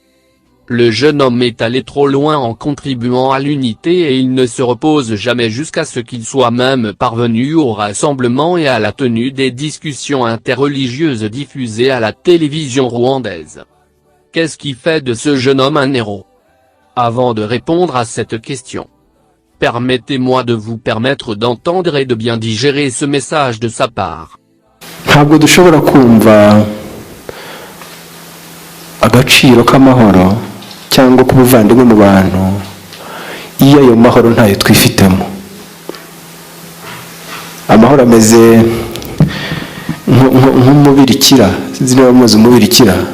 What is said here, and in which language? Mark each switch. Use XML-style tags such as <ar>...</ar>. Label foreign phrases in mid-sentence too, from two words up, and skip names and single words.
<fr>Le jeune homme est allé trop loin en contribuant à l'unité et il ne se repose jamais jusqu'à ce qu'il soit même parvenu au rassemblement et à la tenue des discussions interreligieuses diffusées à la télévision rwandaise. Qu'est-ce qui fait de ce jeune homme un héros? Avant de répondre à cette question, permettez-moi de vous permettre d'entendre et de bien digérer ce message de sa part.</fr> <rw>Ntabwo dushobora kumva agaciro k'amahoro cyangwa kubuvandimwe mu bantu iyo ayo mahoro ntayo twifitemo. Amahoro ameze nk'umubirikira, sinzi niba muzi umubirikira.</rw>